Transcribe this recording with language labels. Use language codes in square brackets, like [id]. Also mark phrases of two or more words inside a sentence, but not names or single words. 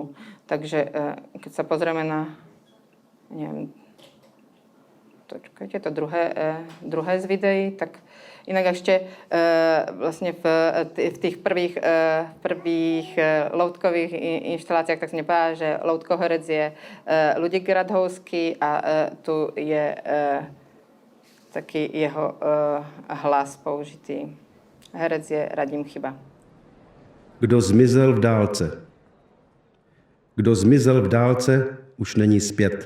[sk] Takže keď sa pozrieme na to druhé z videí, tak inak ešte vlastne v tých prvých loutkových inštaláciách tak sa nepovedala, že loutkoherec je Luděk Radhouský a tu je taký jeho hlas použitý. Herec je Radim Chyba. [cs] Kdo zmizel v dálce? Kdo zmizel v dálce, už není zpět.